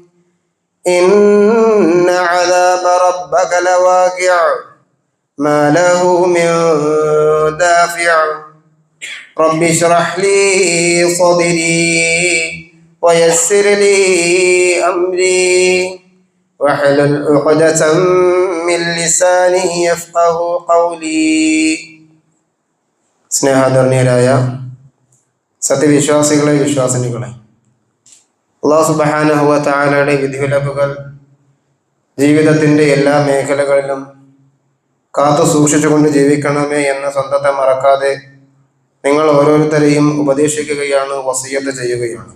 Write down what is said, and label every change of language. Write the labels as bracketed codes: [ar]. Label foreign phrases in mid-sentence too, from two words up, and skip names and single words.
[ar] إن عذاب ربك لواقع ما له من دافع. رب اشرح لي صدري ويسر لي أمري واحلل عقدة من لساني يفقه قولي. [ml] സ്നേഹാദരണീയരായ സത്യവിശ്വാസികളെ വിശ്വാസിനികളെ, അല്ലാഹു [ar] سبحانه وتعالى [ml] വിധിവിലക്കുകൾ ജീവിതത്തിൻ്റെ എല്ലാ മേഖലകളിലും കാത്തു സൂക്ഷിച്ചുകൊണ്ട് ജീവിക്കണമേ എന്ന് സ്വന്തത്തെ മറക്കാതെ നിങ്ങൾ ഓരോരുത്തരെയും ഉപദേശിക്കുകയാണ്, വസിയ്യത്ത് ചെയ്യുകയാണ്.